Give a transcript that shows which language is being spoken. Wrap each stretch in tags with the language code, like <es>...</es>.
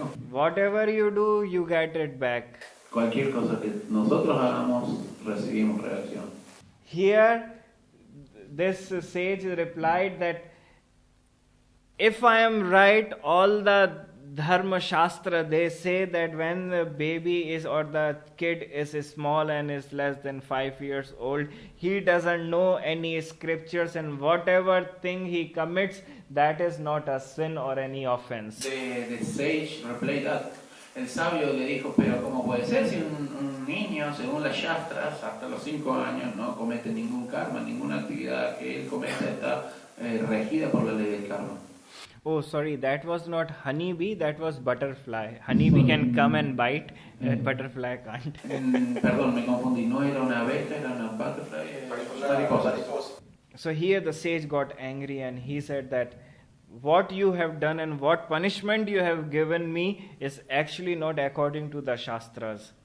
<en>Whatever you do, you get it back.</en> <es>Cualquier cosa que nosotros hagamos, recibimos reacción.</es> <en>Here, this sage replied that if I am right, all the Dharma Shastra, they say that when the baby is or the kid is small and is less than 5 years old, he doesn't know any scriptures, and whatever thing he commits, that is not a sin or any offense. The sage replied that.</en> <es>El sabio le dijo, pero ¿cómo puede ser si un niño, según las Shastras, hasta los 5 años no comete ningún karma, ninguna actividad que él cometa está regida por la ley del karma?</es> <en>Oh, sorry, that was not honeybee, that was butterfly. Honeybee can come and bite, butterfly can't.</en> <es>Perdón, me confundí, no era una abeja, era una butterfly, mariposa.</es> <en>So here the sage got angry and he said that what you have done and what punishment you have given me is actually not according to the Shastras.</en>